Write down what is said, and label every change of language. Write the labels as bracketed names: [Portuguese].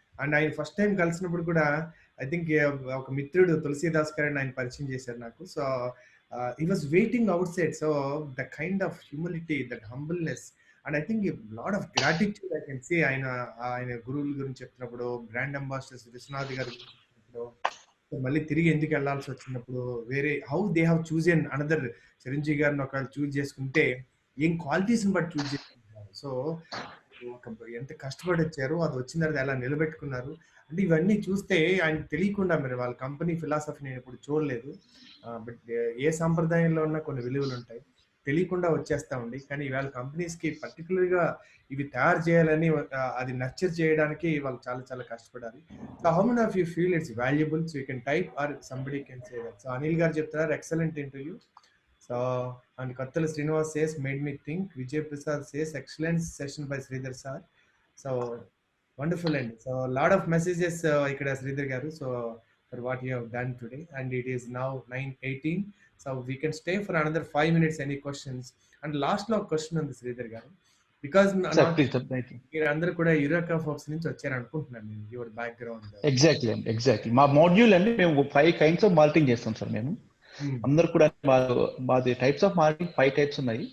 [Telugu] And ఆయన first time కలిసినప్పుడు కూడా ఐ థింక్ ఒక మిత్రుడు తులసీదాస్ గారిని ఆయన పరిచయం చేశారు నాకు. [English] So he was waiting outside. So the kind of humility, that humbleness, and I think a lot of gratitude I can see [Telugu] ఆయన గురువుల గురించి చెప్తున్నప్పుడు, బ్రాండ్ అంబాసిడర్స్ విశ్వనాథ్ గారి గురించి చెప్తున్నప్పుడు, సో మళ్ళీ తిరిగి ఎందుకు వెళ్ళాల్సి వచ్చినప్పుడు, వేరే [English] how they have chosen another [Telugu] Chiranjeevi గారిని ఒకవేళ చూజ్ చేసుకుంటే ఏం క్వాలిటీస్ని బట్టి చూజ్ చేసుకుంటున్నారు. సో ఎంత కష్టపడి వచ్చారు, అది వచ్చిన తర్వాత ఎలా నిలబెట్టుకున్నారు అంటే ఇవన్నీ చూస్తే ఆయన తెలియకుండా, మరి వాళ్ళ కంపెనీ ఫిలాసఫీ నేను ఎప్పుడు చూడలేదు. బట్ ఏ సంప్రదాయంలో ఉన్న కొన్ని విలువలు ఉంటాయి, తెలియకుండా వచ్చేస్తా ఉండి. కానీ ఇవాళ కంపెనీస్కి పర్టికులర్గా ఇవి తయారు చేయాలని అది నర్చర్ చేయడానికి వాళ్ళు చాలా చాలా కష్టపడాలి. [English] So how many of you feel it's valuable? So you can type or somebody can say that. So Anil [Telugu] గారు చెప్తున్నారు [English] Excellent interview. So and కత్తల Srinivas says made me think. Vijay Prasad says excellent session by Sridhar sir. So wonderful అండి. So lot of messages ఇక్కడ శ్రీధర్ గారు. So for what you have done today, and it is now 9:18, so we can stay for another 5 minutes. Any questions? [Telugu] And last లో question ఉంది శ్రీధర్ గారు, because మీరు అందరూ కూడా Eureka folks నుంచి వచ్చారు అనుకుంటున్నాను నేను, [English] Your background. [Telugu] ఎగ్జాక్ట్లీ మా మాడ్యూల్ అండి మేము 5 kinds of మార్కెటింగ్ చేస్తాం సార్. మేము అందరు కూడా మాది [English] types of marketing [Telugu] 5 types ఉన్నాయి.